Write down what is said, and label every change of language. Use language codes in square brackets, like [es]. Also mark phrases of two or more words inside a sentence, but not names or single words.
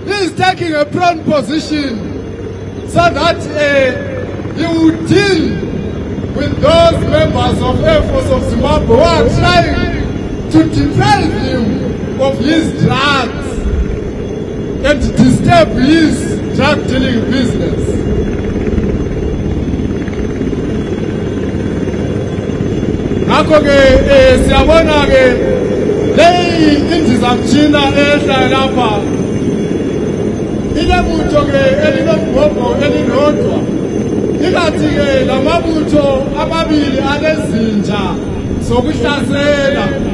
[en] He is taking a prone position so that he will deal with those members of Air Force of Zimbabwe who are trying to deprive him of his drugs and disturb his drug dealing business. [nd] Ngakho ke siyabona ke leyi indizamtshina ehla lapha ilebutho ke elinobhobho elilodwa ingathi ke lamabutho amabili alezinja zokuhlasela.